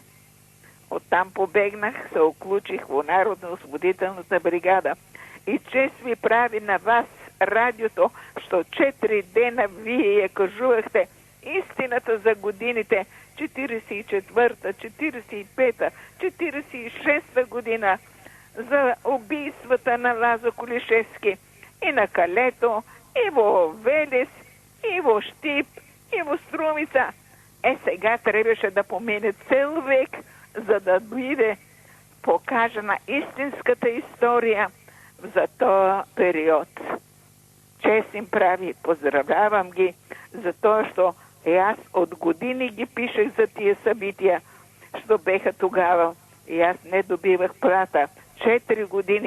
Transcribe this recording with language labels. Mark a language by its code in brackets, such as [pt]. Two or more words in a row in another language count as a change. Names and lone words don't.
[bg] Оттам побегнах, се оключих во Народно-освободителната бригада. И чест ви прави на вас радиото, що 4 дена вие я кажувахте истината за годините 44-та, 45-та, 46-та година, за убийствата на Лазо Колишевски и на Калето, и во Велес, и во Штип, и во Струмица. Сега трябваше да помине цел век, за [mk] да биде покажена [bg] истинската история за този период. Чест им прави, поздравявам ги за това, що и аз от години ги пишех за тия събития, що беха тогава. И аз не добивах плата. 4 години.